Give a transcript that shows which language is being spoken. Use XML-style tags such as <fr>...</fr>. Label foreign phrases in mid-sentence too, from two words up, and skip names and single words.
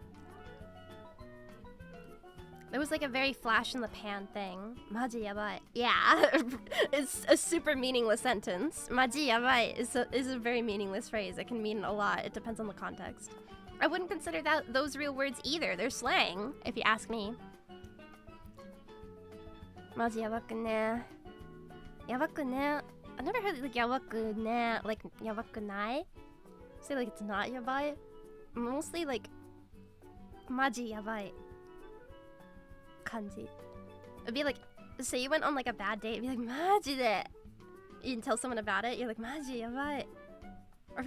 <en>It was like a very flash in the pan thing.</en> <ja>マジやばい.</ja> <en>Yeah, it's a super meaningless sentence.</en> <ja>マジやばい</ja> <en>is a very meaningless phrase. It can mean a lot. It depends on the context. I wouldn't consider those real words either. They're slang, if you ask me.</en> <ja>マジやばくね. やばくね.</ja> <en>I've never heard like</en> <ja>やばくね,</ja> <en>like</en> <ja>やばくない.</ja> <en>Say like it's not yabai. Mostly like</en> <ja>マジやばい.</ja> <en>Kanji. It'd be like, say you went on like a bad date, it'd be like,</en> <ja>マジで.</ja> <en>You can tell someone about it, you're like,</en> <ja>マジやばい.</ja>